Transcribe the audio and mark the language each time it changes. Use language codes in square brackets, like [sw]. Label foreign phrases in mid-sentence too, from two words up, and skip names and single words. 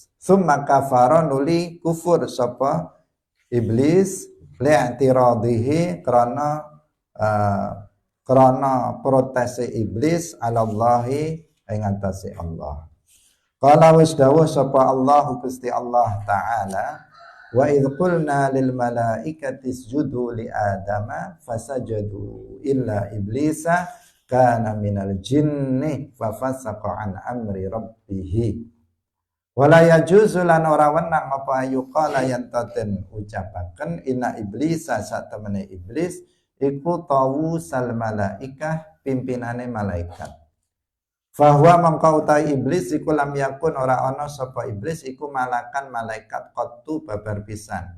[ar] ثم كفر [jv] nuli kufur sapa iblis li'tiradihi krana protese iblis alallahi ing atase Allah. [ar] Qala [jv] wis dawuh sapa Allah Gusti Allah taala [ar] وإذ قلنا للملائكة اسجدوا لآدم فسجدوا إلا إبليس كان من الجن ففسق عن أمر ربه. ولا يجوز [jv] lan ora wenang apa yuqala yen taten ucapaken [ar] إن إبليس [jv] satemene iblis iku [ar] طاووس الملائكة [jv] pimpinane malaikat. Fahuwa mangka utai iblis iku [ar] لم يكن [jv] ora ana sapa iblis iku malakan malaikat qattu babar pisan.